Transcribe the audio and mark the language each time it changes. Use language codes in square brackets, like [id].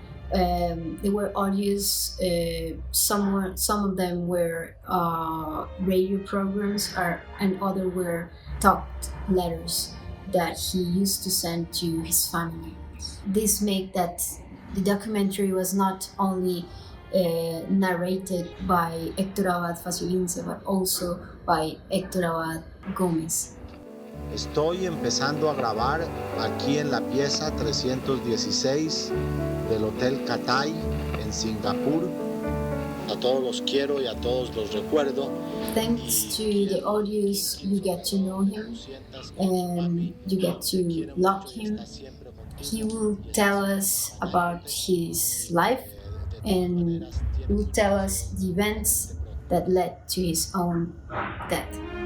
[en] There were audios, some of them were radio programs, and other were talked letters that he used to send to his family. This made that the documentary was not only narrated by Héctor Abad Faciolince, but also by Héctor Abad Gomez. [es] Estoy empezando a grabar aquí en la pieza 316 del Hotel Cathay en Singapur. A todos los quiero y a todos los recuerdo. [en] Thanks to the audience, you get to know him and you get to love him. He will tell us about his life and he will tell us the events that led to his own death.